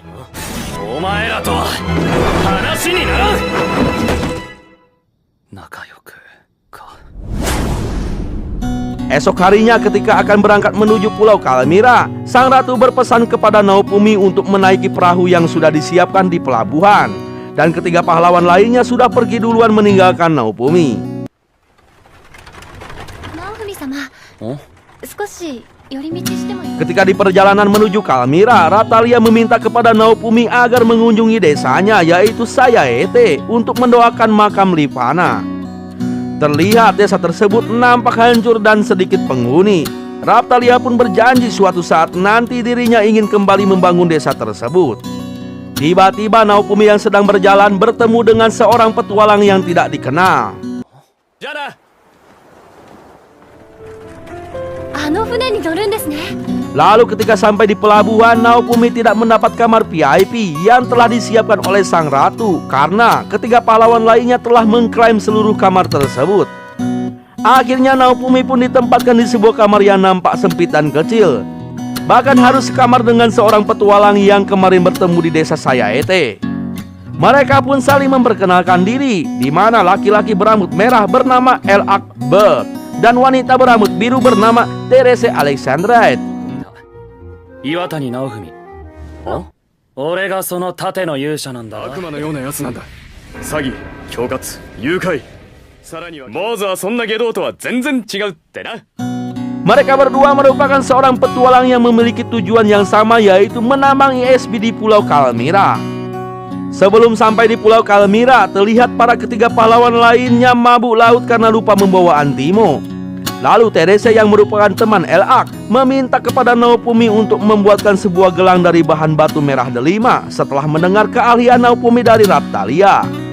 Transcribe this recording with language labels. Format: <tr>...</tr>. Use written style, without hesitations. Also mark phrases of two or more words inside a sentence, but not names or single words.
<id>Esok harinya ketika akan berangkat menuju pulau Kalmira, sang ratu berpesan kepada Naofumi untuk menaiki perahu yang sudah disiapkan di pelabuhan. Dan ketiga pahlawan lainnya sudah pergi duluan meninggalkan Naofumi.</id> <ja>ナオフミ様、 少し寄り道してもいい？</ja> <id>Ketika di perjalanan menuju Kalmira, Raphtalia meminta kepada Naofumi agar mengunjungi desanya, yaitu Sayaete, untuk mendoakan makam Livanna. Terlihat desa tersebut nampak hancur dan sedikit penghuni. Raphtalia pun berjanji suatu saat nanti dirinya ingin kembali membangun desa tersebut. Tiba-tiba Naofumi yang sedang berjalan bertemu dengan seorang petualang yang tidak dikenal. Jana.</id> <ja>あの船に乗るんですね。</ja> <id>Lalu ketika sampai di pelabuhan, Naofumi tidak mendapat kamar VIP yang telah disiapkan oleh sang ratu karena ketiga pahlawan lainnya telah mengklaim seluruh kamar tersebut. Akhirnya Naofumi pun ditempatkan di sebuah kamar yang nampak sempit dan kecil. Bahkan harus sekamar dengan seorang petualang yang kemarin bertemu di desa Sayaete. Mereka pun saling memperkenalkan diri, di mana laki-laki berambut merah bernama El-Ak Bert dan wanita berambut biru bernama Therese Alexandrite.</id> <ja>岩谷直文。俺がその盾の勇者なんだ。悪魔のようなやつなんだ。詐欺、恐喝、誘拐。さらには坊主はそんな下道とは全然違うってな。</ja> <id>Mereka berdua merupakan seorang petualang yang memiliki tujuan yang sama, yaitu menambang ESB di Pulau Kalmira. Sebelum sampai di Pulau Kalmira, terlihat para ketiga pahlawan lainnya mabuk laut karena lupa membawa antimo. Lalu Therese yang merupakan teman El-Ak meminta kepada Naofumi untuk membuatkan sebuah gelang dari bahan batu merah delima setelah mendengar keahlian Naofumi dari Raphtalia.</id>